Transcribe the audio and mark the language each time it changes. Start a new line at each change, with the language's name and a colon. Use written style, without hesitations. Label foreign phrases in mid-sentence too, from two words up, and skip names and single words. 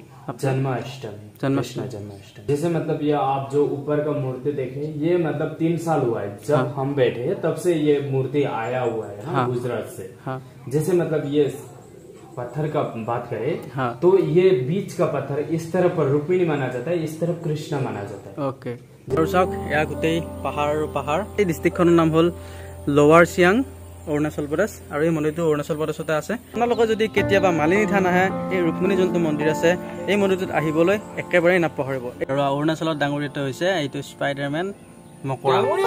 Hindi: जन्माष्टमी जैसे मतलब ये आप जो ऊपर का मूर्ति देखे ये मतलब 3 साल हुआ है जब हम बैठे हैं तब से ये मूर्ति आया हुआ है हाँ, गुजरात से हाँ, जैसे मतलब ये पत्थर का बात करें हाँ, तो ये बीच का पत्थर इस तरफ पर रुक्मिणी माना जाता है इस तरफ कृष्ण माना जाता है
Assamese: ओके চাওক এয়া গোটেই পাহাৰ আৰু পাহাৰ এই ডিষ্ট্ৰিক্টখনৰ নাম হ'ল লোৱাৰ চিয়াং অৰুণাচল প্ৰদেশ আৰু এই মন্দিৰটো অৰুণাচল প্ৰদেশতে আছে আপোনালোকে যদি কেতিয়াবা মালিনী থান আহে এই ৰুক্মিণী যোনটো মন্দিৰ আছে এই মন্দিৰটোত আহিবলৈ একেবাৰেই নাপাহৰিব আৰু অৰুণাচলত ডাঙৰীত হৈছে এইটো স্পাইডাৰমেন মকৰা